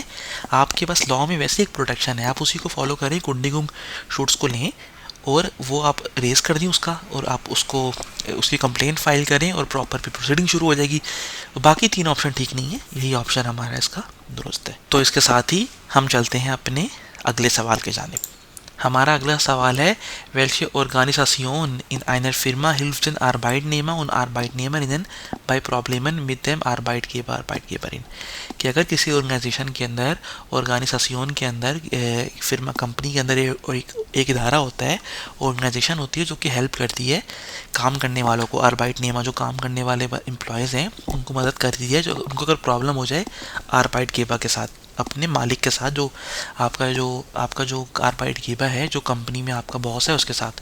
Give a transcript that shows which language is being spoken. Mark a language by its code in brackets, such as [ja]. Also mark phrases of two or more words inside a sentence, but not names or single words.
[hi] आपके पास लॉ में वैसे एक प्रोटेक्शन है, आप उसी को फॉलो करें, कुंडिंग शूट्स को लें और वो आप रेस कर दें उसका, और आप उसकी कंप्लेंट फाइल करें और प्रॉपर पे प्रोसीडिंग शुरू हो जाएगी। बाकी 3 ऑप्शन ठीक नहीं है, यही ऑप्शन हमारा इसका दुरुस्त है। तो इसके साथ ही हम चलते हैं अपने अगले सवाल के जानिब। हमारा अगला सवाल है, [de] welche Organisation in einer Firma hilft den Arbeitnehmer und Arbeitnehmerinnen bei Problemen mit dem Arbeitgeberin? [hi] कि अगर किसी ऑर्गेनाइजेशन के अंदर, ऑर्गेनाइजेशन के अंदर, फिर्मा कंपनी के अंदर एक इदारा होता है, ऑर्गेनाइजेशन होती है जो कि हेल्प करती है काम करने वालों को, आर्बाइटनेमा जो काम करने वाले एम्प्लॉयज़ हैं उनको मदद करती है, जो उनको अगर प्रॉब्लम हो जाए आर्बाइटगेबर के साथ, अपने मालिक के साथ, जो आपका जो आर्बाइटगेबर है, जो कंपनी में आपका बॉस है, उसके साथ।